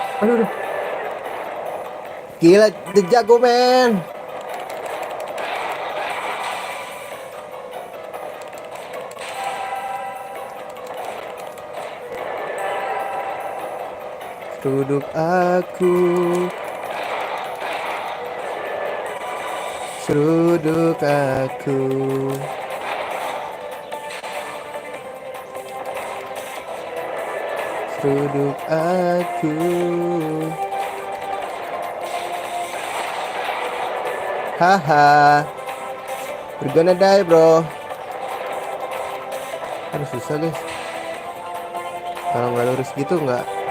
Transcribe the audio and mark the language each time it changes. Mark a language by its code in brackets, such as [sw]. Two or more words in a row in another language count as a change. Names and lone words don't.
[id] Aduh. Gila, the jago men. Seruduk aku. Seruduk aku. Seruduk aku. Haha. [en] We're gonna die bro. [id] Harus susah guys. Kalau nggak lurus gitu nggak.